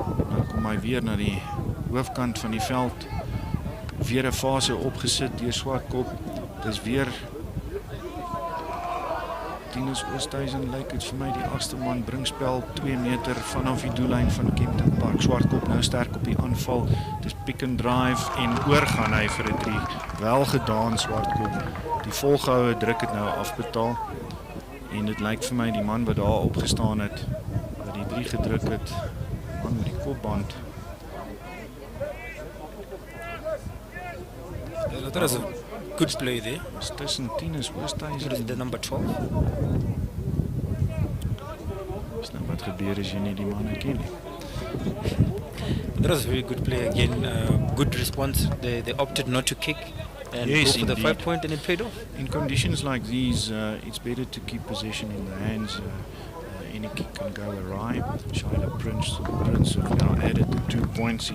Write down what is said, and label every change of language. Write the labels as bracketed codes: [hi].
[af] Dan kom hy weer na die hoofkant van die veld. Weer 'n fase opgesit deur Swartkop. Dis weer Tinus Oosthuizen lyk dit vir my die agste man bring spel 2 meter vanaf die doellyn van Kempton Park. Swartkop nou sterk op die aanval. Dis pick and drive en oorgaan hy vir 'n 3. Wel gedaan Swartkop. Die volgehoue druk het nou afbetaal. En dit lyk vir my die man wat daar opgestaan het, wat die 3 gedruk het, man met die kopband. [en] That was a good play there. [af] Dis tussen Tinus Oosthuizen [en] The number 12. [af] Dis nou wat gebeur as jy nie die manne ken nie. [en] That was a very good play again. Good response. They opted not to kick and Yes, go for the indeed. 5 point, and it paid off. In conditions like these, it's better to keep possession in the hands. Any kick can go awry. Shaila Prince have now added the 2 points.